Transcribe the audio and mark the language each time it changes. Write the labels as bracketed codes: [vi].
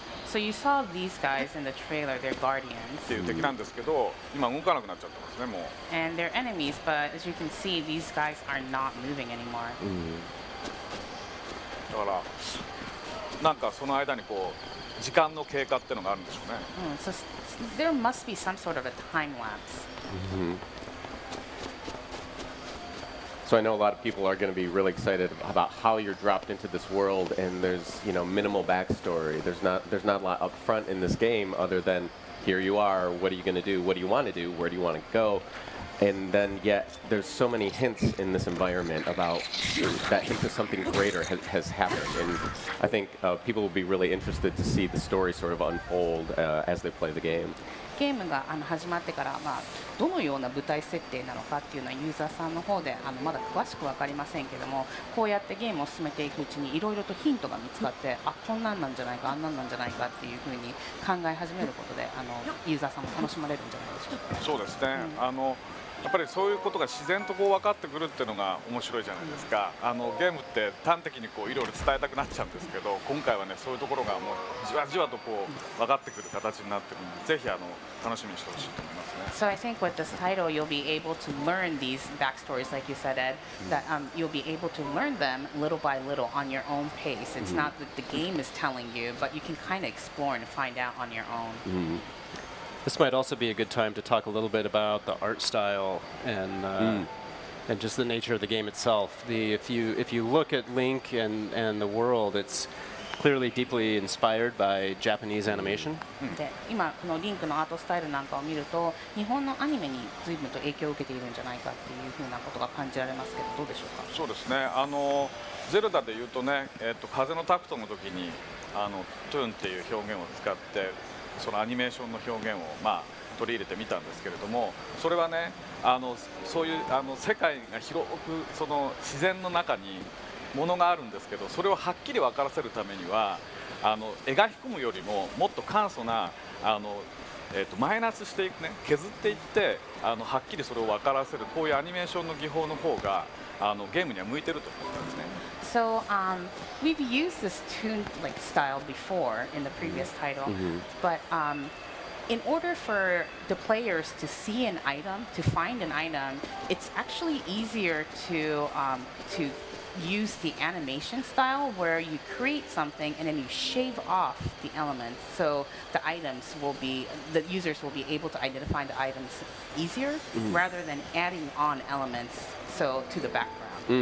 [en] So you saw these guys in the trailer, they're guardians. [ja] っていう敵なんですけど、今動かなくなっちゃってますねもう。 [en] And they're enemies, but as you can see, these guys are not moving anymore. [ja] だからなんかその間にこう時間の経過っていうのがあるんでしょうね。 [en] So there must be some sort of a time lapse. So I know a lot of people are going to be really excited about how you're dropped into this world, and there's minimal backstory. There's not a lot up front in this game other than here you are. What are you going to do? What do you want to do? Where do you want to go? And then yet there's so many hints in this environment about that hint of something greater has happened, and I think people will be really interested to see the story sort of unfold as they play the game. [ja] ゲームが始まってから、どのような舞台設定なのかっていうのはユーザーさんの方でまだ詳しく分かりませんけども、こうやってゲームを進めていくうちにいろいろとヒントが見つかって、こんなんなんじゃないか、あんなんなんじゃないかっていうふうに考え始めることでユーザーさんも楽しまれるんじゃないでしょうか。そうですね。やっぱりそういうことが自然とこう分かってくるっていうのが面白いじゃないですか。ゲームって端的にこういろいろ伝えたくなっちゃうんですけど、今回はねそういうところがもうじわじわとこう分かってくる形になってるので、ぜひ楽しみにしてほしいと思いますね。 [en] So I think with this title, you'll be able to learn these backstories, like you said, Ed. That you'll be able to learn them little by little on your own pace. It's not that the game is telling you, but you can kind of explore and find out on your own. This might also be a good time to talk a little bit about the art style and just the nature of the game itself. If you look at Link and the world, it's clearly deeply inspired by Japanese animation. [ja] で、今このリンクのアートスタイルなんかを見ると、日本のアニメに随分と影響を受けているんじゃないかっていうふうなことが感じられますけど、どうでしょうか。そうですね。ゼルダでいうとね、風のタクトの時にトゥーンっていう表現を使って。そのアニメーションの表現を取り入れてみたんですけれども、それはねそういう世界が広くその自然の中にものがあるんですけど、それをはっきり分からせるためには描き込むよりももっと簡素なマイナスしていくね、削っていってはっきりそれを分からせるこういうアニメーションの技法の方がゲームには向いてると思うんですね。 [en] So we've used this tune like style before in the previous title, but in order for the players to see an item, to find an item, it's actually easier to use the animation style where you create something and then you shave off the elements, so the users will be able to identify the items easier rather than adding on elements to the background.